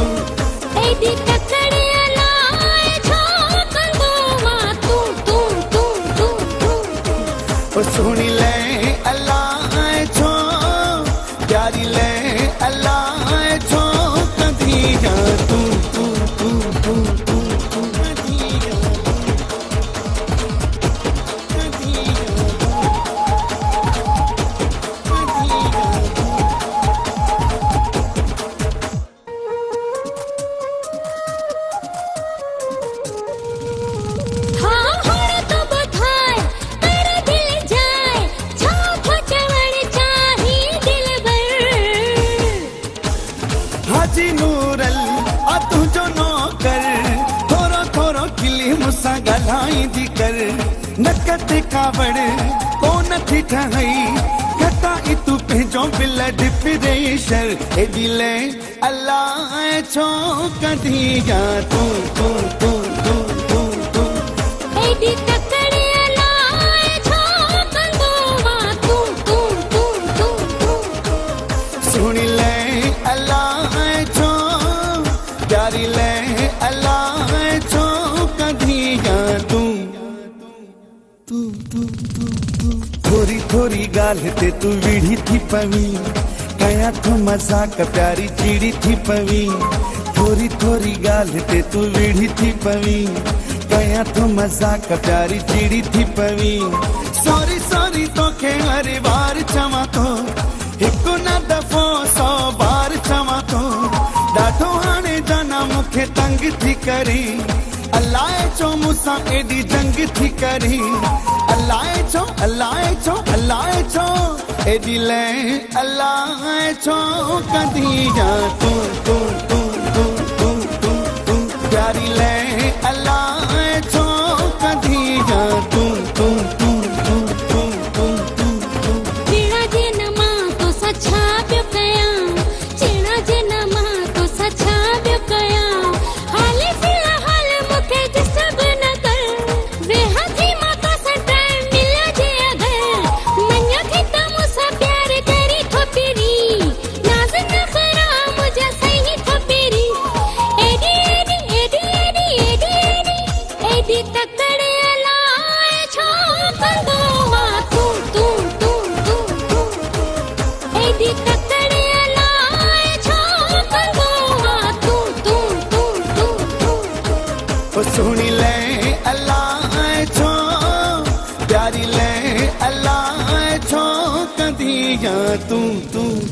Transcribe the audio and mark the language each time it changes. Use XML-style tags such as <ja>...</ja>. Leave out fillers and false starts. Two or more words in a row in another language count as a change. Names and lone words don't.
<sd>एडी तकड़े अलाए छो कंदो आ तू तू तू तू तू ओ सुनी ले अलाए छो प्यारी ले अलाए छो कदिया तू तू तू तू तू तू कदिया कदिया हाँ होड़ तो बधाए कर दिल जाए छो छो चवण चाही दिल भर हाजी नूरल आ तुझो नौकर थोरो थोरो खिली मूंसां ॻाल्हाईंदी कर नकत कावड़ कोन थी ठहई घटा ई तू पंहिंजो</sd> <en>blood pressure</en> <sd>एॾी ले अलाए छो कदिया तू तू तू तू तू तू एडी तकड़े अलाए छो कंदो आ तू तू तू तू तू सुनी ले अलाए छो प्यारी ले अलाए छो कदिया तू तू तू तू तू थोरी थोरी गाल ते तू विढ़ी थी पवी कया तू मजाक प्यारी चिड़ी थी पवी, थोरी थोरी गाल ते तू विड़ी थी पवी, कया तू मजाक प्यारी चिड़ी थी पवी।</sd> <en>sorry sorry</en> <sd>तोखे हर बार चवां तो, हिकु न दफ़ो 100 बार चवां तो, ॾाढो हाणे जाना मूंखे तंग थी करे, अलाए छो मूंसां एॾी जंग थी करे, अलाए छो अलाए छो अलाए छो एॾी लय, अलाए छो कंदी या तू तू तू तू तू तू तू प्यारी लय, अलाए छो कंदी या तू तू तू तू तू तू तू तू। चिड़ा जे न मां तोसां छा पियो कयां, चिड़ा जे न मां तोसां छा पियो कयां, हाले फिलहाल मूंखे डिस्टर्ब न कर, वेहा थी मां तोसां टाइम मिलियो जे अगरि, मञो थी त मूंसां प्यार करी थो पहिरी, नाज़ नखरा मुंहिंजा सही थो पहिरी, एॾी एॾी एॾी एॾी एॾी एॾी एॾी तकड़ अलाए छो कंदो आहे तू तू तू तू तू, एॾी तकड़ अलाए छो कंदो आहे तू तू तू तू तू। ओ सुणी ले अलाए छो, प्यारी ले अलाए छो कंदी या तू तू</sd>